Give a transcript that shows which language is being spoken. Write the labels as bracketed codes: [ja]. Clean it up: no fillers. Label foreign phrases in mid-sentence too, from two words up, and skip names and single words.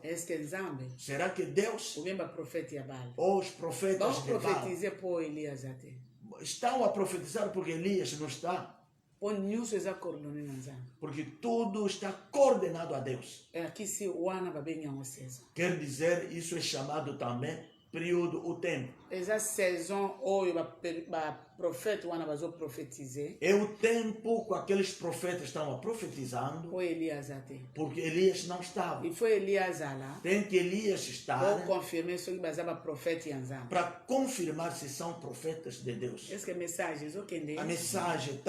[pt] Será que Deus ou os profetas de Baal estão a profetizar porque Elias não está? Porque tudo está coordenado a Deus. Quer dizer, isso é chamado também período, o tempo. [ln] Essa saison oyo ba profeta wana bazo profetiser. [pt] É o tempo que aqueles profetas estavam profetizando. Foi Elias até. Porque Elias não estava. E foi Elias lá. Tem que Elias estar. Para confirmar se [ln] bazaba profeta yanzam. [pt] Para confirmar se são profetas de Deus. Essa mensagem, a mensagem está.